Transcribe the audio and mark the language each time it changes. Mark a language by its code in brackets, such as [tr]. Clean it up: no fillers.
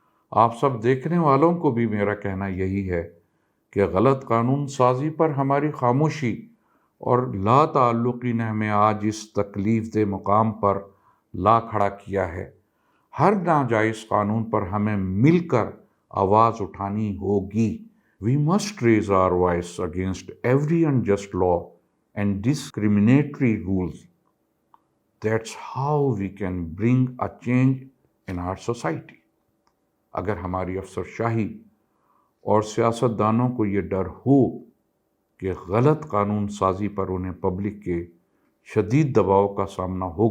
[ur] آپ سب دیکھنے والوں کو بھی میرا کہنا یہی ہے کہ غلط قانون سازی پر ہماری خاموشی اور لا تعلقی نے ہمیں آج اس تکلیف دہ مقام پر لا کھڑا کیا ہے. ہر ناجائز قانون پر ہمیں مل کر آواز اٹھانی ہوگی. [en] We must raise our voice against every unjust law and discriminatory rules. That's how we can bring a change in our society. [ur] اگر ہماری افسر شاہی اور سیاستدانوں کو یہ ڈر ہو کہ غلط قانون سازی پر انہیں پبلک کے شدید دباؤ کا سامنا ہوگا تو یہ کبھی ایسے ناجائز قانون بنانے کی